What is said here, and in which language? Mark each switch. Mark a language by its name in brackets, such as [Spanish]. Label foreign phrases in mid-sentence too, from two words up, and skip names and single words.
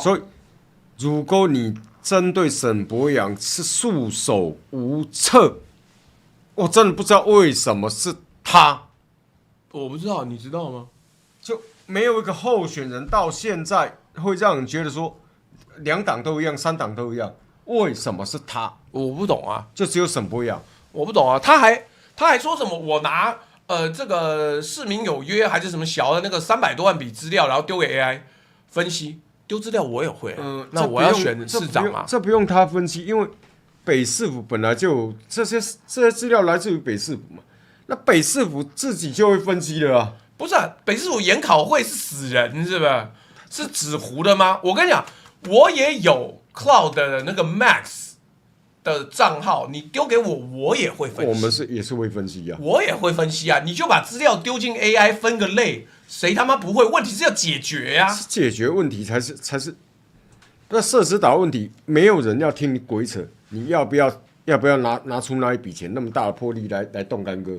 [Chinese] 所以如果你針對沈伯洋是束手無策，我真的不知道為什麼是他。我不知道，你知道嗎？就沒有一個候選人到現在會讓人覺得說2黨都一樣，3黨都一樣，為什麼是他？我不懂啊，就只有沈伯洋，我不懂啊。他還說什麼？我拿這個市民有約還是什麼小的那個300多萬筆資料，然後丟給 AI 分析。丟資料我也會，那我要選市長嘛？這不用他分析，因為北市府本來就有這些資料來自於北市府嘛，那北市府自己就會分析了啊。不是啊，北市府研考會是死人是吧？是紙糊的嗎？我跟你講，我也有 Cloud 的那個 Max 的賬號，你丟給我，我也會分析。我們也是會分析啊，我也會分析啊。你就把資料丟進 AI 分個類，誰他媽不會？問題是要解決呀、啊，是解決問題才是。那社子島問題，沒有人要聽你鬼扯，你要不要拿出那一筆錢，那麼大的魄力來動干戈？